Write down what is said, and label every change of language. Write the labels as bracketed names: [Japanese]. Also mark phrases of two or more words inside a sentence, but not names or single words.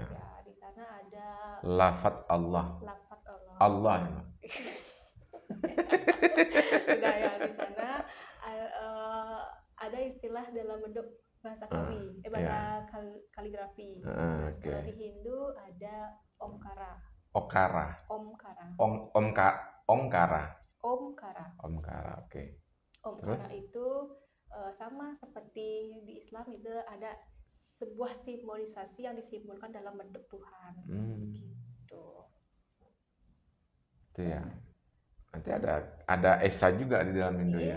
[Indonesian] Ya, di sana ada lafaz Allah. Lafaz Allah. Allah. Udah ya, di sana ada istilah dalam bentuk bahasa kaligrafi. Kalau di Hindu ada omkara. Okara. Omkara. Omkara. Omkara. Omkara, oke. Omkara itu sama seperti di Islam, itu ada sebuah simbolisasi yang disimbolkan dalam bentuk Tuhan. Gitu. Itu ya. Nanti ada Esa juga di dalam Hindu ya.